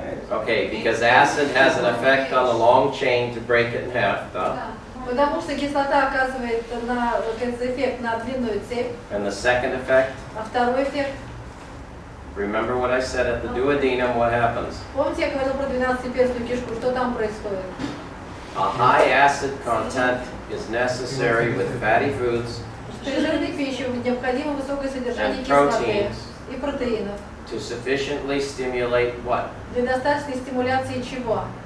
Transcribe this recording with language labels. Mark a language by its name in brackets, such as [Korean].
[English] Okay, because acid has an effect on the long chain to break it in half, duh. [Russian] Потому что кислота оказывает эффект на длинную цепь, [English] And the second effect, [Russian] а второй эффект, [English] remember what I said at the duodenum, what happens? [Russian] помните, я говорила про 12-перстную кишку, что там происходит? [English] A high acid content is necessary with fatty foods [Russian] При жирной пище необходимо высокое содержание [English] and [Russian] кислоты [English] proteins [Russian] и протеинов [English] to sufficiently stimulate what? [Russian] для достаточной стимуляции чего?